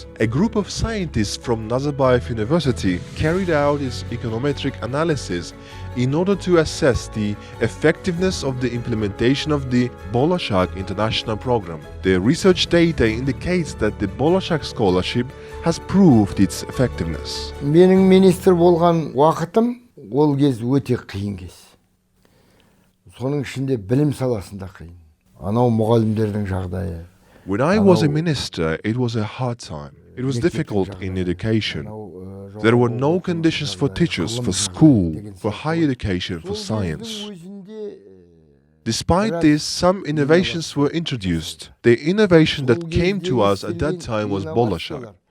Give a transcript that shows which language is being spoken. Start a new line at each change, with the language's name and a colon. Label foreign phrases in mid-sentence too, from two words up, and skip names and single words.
English: A group of scientists from Nazarbayev University carried out its econometric analysis in order to assess the effectiveness of the implementation of the Bolshak International Program. The research data indicates that the Bolshak scholarship has proved its effectiveness.
Kazakh: Менің министр болған уақытым ол кез өте қиын кез. Соның ішінде білім саласында қиын. Анау мұғалімдердің жағдайы.
English: When I was a minister, it was a hard time. It was difficult in education. There were no conditions for teachers, for school, for higher education, for science. Despite this, some innovations were introduced. The innovation that came to us at that time was Bolshak.